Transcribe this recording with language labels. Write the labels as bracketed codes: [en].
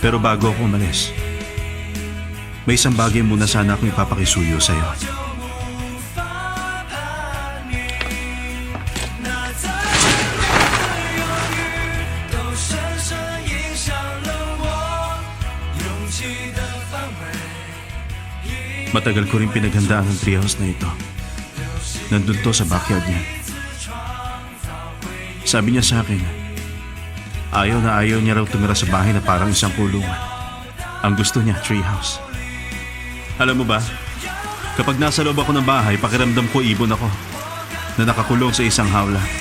[tl] Pero bago ako umalis, may isang bagay muna sana akong ipapakisuyo sa'yo. [zh] 就无法叛逆，那在未来的犹豫，都深深影响了我勇气的范围。 [tl] Matagal ko rin pinaghandaan ng treehouse na ito. Nandun to sa backyard niya. Sabi niya sa akin, ayaw na ayaw niya raw tumira sa bahay na parang isang kulungan. Ang gusto niya, treehouse. Alam mo ba, kapag nasa loob ako ng bahay, pakiramdam ko ibon ako na nakakulong sa isang hawla.